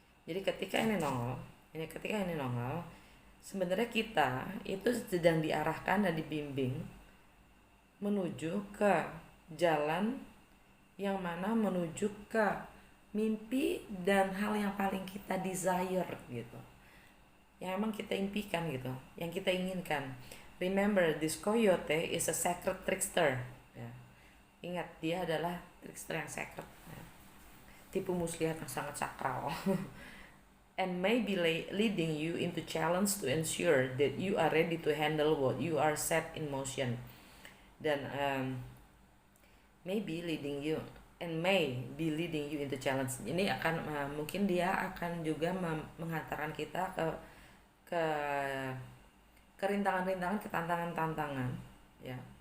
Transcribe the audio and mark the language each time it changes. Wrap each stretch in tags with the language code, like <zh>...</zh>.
<id>Jadi ketika ini nongol, sebenarnya kita itu sedang diarahkan dan dibimbing menuju ke jalan yang mana menuju ke mimpi dan hal yang paling kita desire gitu, yang emang kita impikan gitu, yang kita inginkan.</id> <en>Remember, this coyote is a sacred trickster ya.</en> <id>Ingat, dia adalah trickster yang sacred ya. Tipu muslihat yang sangat sakral.</id> <en>And may be leading you into challenge to ensure that you are ready to handle what you are set in motion. Dan may be leading you into challenge.</en> <id>Ini akan mungkin dia akan juga menghantarkan kita ke rintangan-rintangan, ke tantangan-tantangan ya.</id>